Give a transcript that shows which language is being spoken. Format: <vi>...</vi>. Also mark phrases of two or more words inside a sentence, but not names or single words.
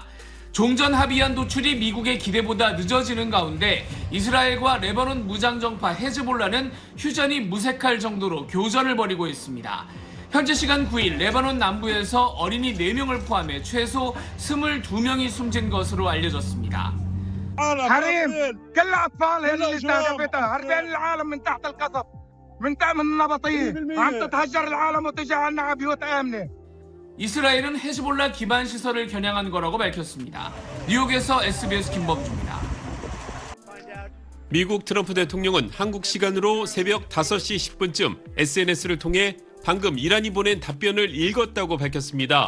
<ko>종전 합의안 도출이 미국의 기대보다 늦어지는 가운데 이스라엘과 레바논 무장정파 헤즈볼라는 휴전이 무색할 정도로 교전을 벌이고 있습니다. 현재 시간 9일 레바논 남부에서 어린이 4명을 포함해 최소 22명이 숨진 것으로 알려졌습니다.</ko> <ar>حريم كل اطفال اللي استهدفتها هربين العالم من تحت القصف من النبطيه عم تتهجر العالم وتجعلنا على بيوت امنه.</ar> <ko>이스라엘은 헤즈볼라 기반 시설을 겨냥한 거라고 밝혔습니다. 뉴욕에서 SBS 김범주입니다. 미국 트럼프 대통령은 한국 시간으로 새벽 5시 10분쯤 SNS를 통해 방금 이란이 보낸 답변을 읽었다고 밝혔습니다.</ko>